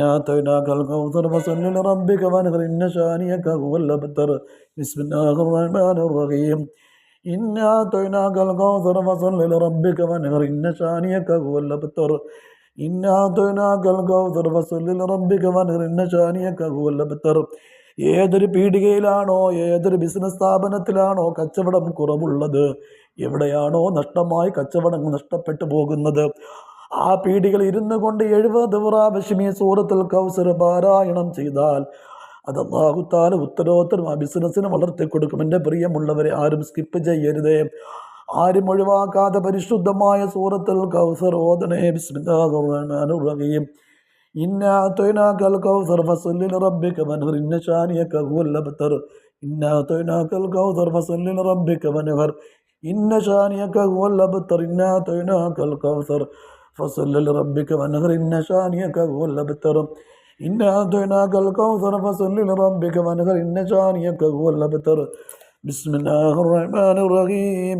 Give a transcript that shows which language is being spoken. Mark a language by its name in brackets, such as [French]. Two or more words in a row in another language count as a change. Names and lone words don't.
[Arabic] أعطيناك الكوثر فصل لربك وانحر إن شانئك هو الأبتر بسم الله الرحمن الرحيم إنا أعطيناك الكوثر فصل لربك وانحر إن شانئك هو الأبتر إنا أعطيناك الكوثر فصل لربك وانحر إن شانئك هو الأبتر [Malayalam] ഏതൊരു പീടികയിലാണോ ഏതൊരു ബിസിനസ് സ്ഥാപനത്തിലാണോ കച്ചവടം കുറവുള്ളത്, എവിടെയാണോ നഷ്ടമായി കച്ചവടം നഷ്ടപ്പെട്ടു പോകുന്നത്, ആ പീടികൾ ഇരുന്നു കൊണ്ട് 70 പ്രാവശ്യം ഈ സൂറത്തുൽ കൗസർ പാരായണം ചെയ്താൽ അത് [Arabic] الله تعالى [Malayalam] ഉത്തരോത്തരം ആ ബിസിനസ്സിന് വളർത്തിക്കൊടുക്കും. എൻ്റെ പ്രിയമുള്ളവരെ, ആരും സ്കിപ്പ് ചെയ്യരുതേ, ആരും ഒഴിവാക്കാതെ പരിശുദ്ധമായ സൂറത്തുൽ കൗസർ ഓതണേ. [Arabic] بسم الله الرحمن الرحيم. إنا أعطيناك الكوثر فصل لربك وانحر إن شانئك هو الأبتر إنا أعطيناك الكوثر فصل لربك وانحر إن شانئك هو الأبتر إنا أعطيناك الكوثر فصل لربك وانحر إن شانئك هو الأبتر إنا أعطيناك الكوثر فصل لربك وانحر إن شانئك هو الأبتر بسم الله الرحمن الرحيم.